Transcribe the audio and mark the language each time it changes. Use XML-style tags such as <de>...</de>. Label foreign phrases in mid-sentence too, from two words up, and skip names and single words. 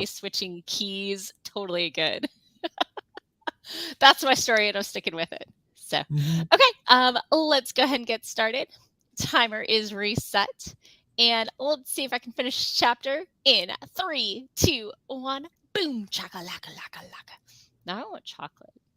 <en>switching keys, totally good. That's my story and I'm sticking with it. So, Hmm. okay, let's go ahead and get started. Timer is reset. And let's see if I can finish chapter in 3, 2, 1. Boom, chaka laka laka laka. Now I want chocolate.</en>